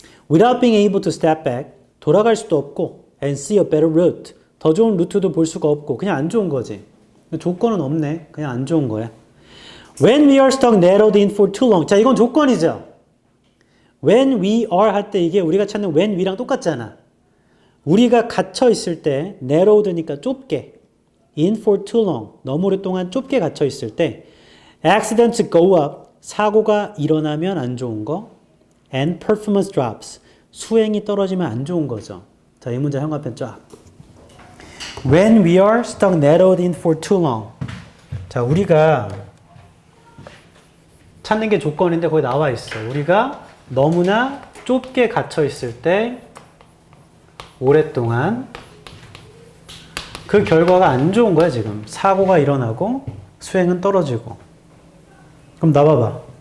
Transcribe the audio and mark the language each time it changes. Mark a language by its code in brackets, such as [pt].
[en] Without being able to step back. [ko] 돌아갈 수도 없고 [en] and see a better route. [ko] 더 좋은 루트도 볼 수가 없고 그냥 안 좋은 거지. 조건은 없네. 그냥 안 좋은 거야. [en] When we are stuck narrowed in for too long. [ko] 자, 이건 조건이죠. [en] When we are [ko] 할 때 이게 우리가 찾는 when we랑 똑같잖아. 우리가 갇혀 있을 때 narrowed니까 좁게 [en] in for too long [ko] 너무 오랫동안 좁게 갇혀 있을 때 [en] accidents go up [ko] 사고가 일어나면 안 좋은 거 [en] and performance drops [ko] 수행이 떨어지면 안 좋은 거죠. 자, 이 문제 형광펜 쫙. [en] When we are stuck narrowed in for too long. [ko] 자, 우리가 찾는 게 조건인데 거기 나와 있어. 우리가 너무나 좁게 갇혀 있을 때 오랫동안 그 결과가 안 좋은 거야, 지금. 사고가 일어나고 수행은 떨어지고. 그럼 나봐봐.